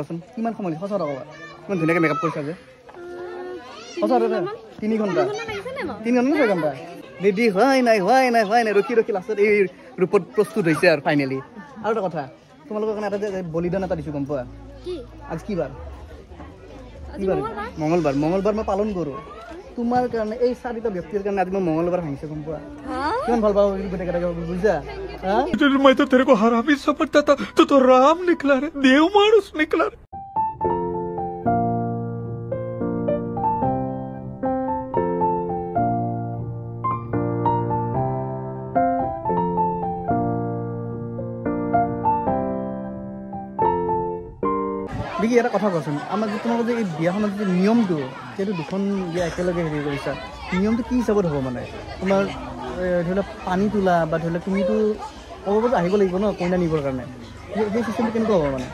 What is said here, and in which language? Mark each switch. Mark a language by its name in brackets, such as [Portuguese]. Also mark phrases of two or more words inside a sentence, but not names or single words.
[Assamese] কোৱাচোন কিমান সময় লাগিছে সঁচা কথা ইমান ধুনীয়াকৈ মেকআপ কৰিছা যে সঁচা কথা 3 ঘণ্টা 3 ঘণ্টা 6 ঘণ্টা ৰেডি হোৱাই নাই ৰখি লাষ্টত এই ৰূপত প্ৰস্তুত হৈছে আৰু ফাইনেলি আৰু এটা কথা তোমালোকৰ কাৰণে এটা যে বলিদান এটা দিছোঁ গম পোৱা আজি কি বাৰ মঙলবাৰ মই পালন কৰোঁ তোমাৰ কাৰণে এই 4টা ব্যক্তিৰ কাৰণে আজি মই মঙলবাৰ ভাঙিছে গম পোৱা কিমান ভাল পাওঁ গোটেইকেইটাকে বুজিছা [Hindi] मैं तो तेरे को हरामी समझता था तो राम निकला रे देव मानुस निकला रे [Assamese] বিকি এটা কথা কোৱাচোন আমাৰ যে তোমালোকৰ যে এই বিয়াখনৰ যে নিয়মটো সেইটো দুখন বিয়া একেলগে হেৰি কৰিছা নিয়মটো কি হিচাপত হ'ব মানে তোমাৰ ধৰি লওক পানী তোলা বা ধৰি লওক তুমিতো ক'ব আহিব লাগিব ন কইনা নিবৰ কাৰণে সেই চিষ্টেমটো কেনেকুৱা হ'ব মানে